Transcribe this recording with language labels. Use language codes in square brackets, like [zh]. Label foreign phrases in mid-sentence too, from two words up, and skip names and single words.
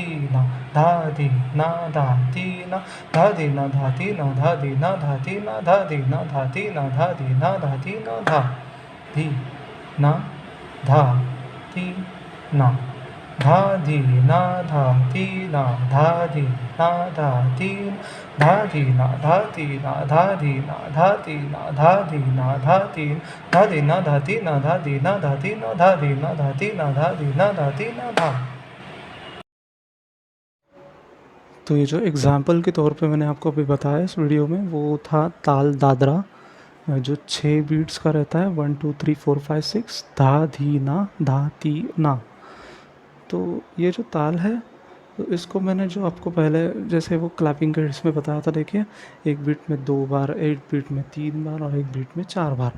[hi] ना धा धी ना धा ती ना धा धी ना धा ती ना धा धी ना धा ती ना धा धी ना धा ती ना धा धी ना धा ती ना धा धी ना धा ती ना धा धी ना धा ती ना धा धी ना धा ती धा धी ना धा ती ना धा धी ना धा ती ना धा धी ना धा ती धा धी ना धा ती ना धा धी ना धा ती ना धा धी ना धा ती ना धा धी ना धा ती ना धा। तो ये जो एग्ज़ाम्पल के तौर पे मैंने आपको अभी बताया इस वीडियो में, वो था ताल दादरा, जो 6 बीट्स का रहता है, 1 2 3 4 5 6, धा धी ना धा ती ना। तो ये जो ताल है, तो इसको मैंने जो आपको पहले जैसे वो क्लैपिंग के इसमें बताया था, देखिए एक बीट में 2 बार, एक बीट में 3 बार और एक बीट में 4 बार।